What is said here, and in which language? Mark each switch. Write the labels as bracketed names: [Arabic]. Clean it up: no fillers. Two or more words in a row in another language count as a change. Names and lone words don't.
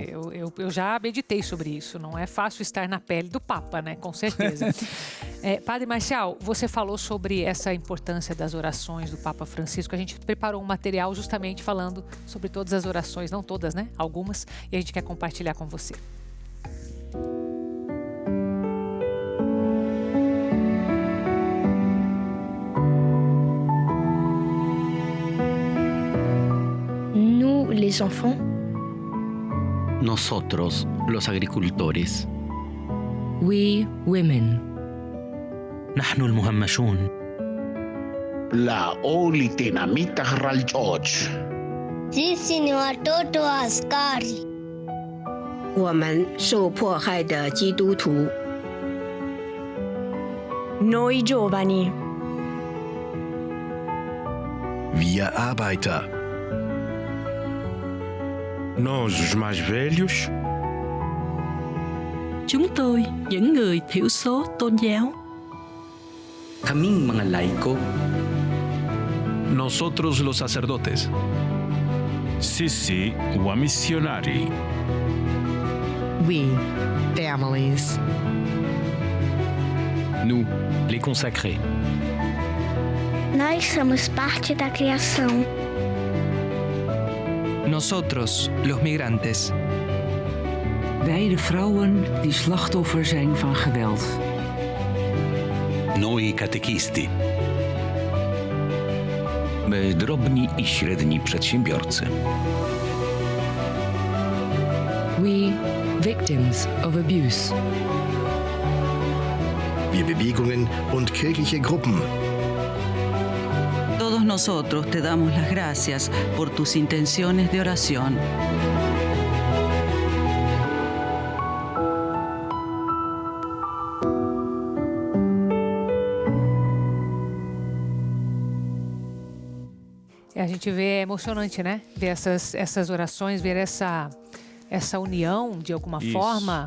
[Portuguese] Eu já meditei sobre isso. Não é fácil estar na pele do Papa, né? Com certeza. Padre Marcial, você falou sobre essa importância das orações do Papa Francisco. A gente preparou um material justamente falando sobre todas as orações, não todas, né? Algumas, e a gente quer compartilhar com você. [French] Nous, les enfants. [Spanish] Nosotros, los agricultores. [English] We, women. [Arabic] نحن المهمشون. La oli tinamita George. [Swahili] Sisi ni watoto wa askari. [Chinese] 我们受迫害的基督徒。 [Italian] Noi giovani. [German] Wir Arbeiter. [Portuguese] Nós, os mais velhos. [Vietnamese] Chúng tôi, những người thiểu số tôn giáo. [Filipino] Kaming mga laiko. [Spanish] Nosotros, los sacerdotes. Sisi, o missionari. [English] We, families. [French] Nous, les consacrés. [Portuguese] Nós somos parte da criação. [Spanish] Nosotros, los migrantes. [Dutch] Wij de vrouwen die slachtoffer zijn van geweld. [Italian] Noi katekisti. [Polish] My drobni i średni przedsiębiorcy. [English] We, victims of abuse. [German] Wir Bewegungen und kirchliche Gruppen. [Spanish] Todos nosotros te damos las gracias por tus intenciones de oración. [Portuguese] A gente vê, é emocionante, né? Ver essas orações, ver essa união, de alguma forma.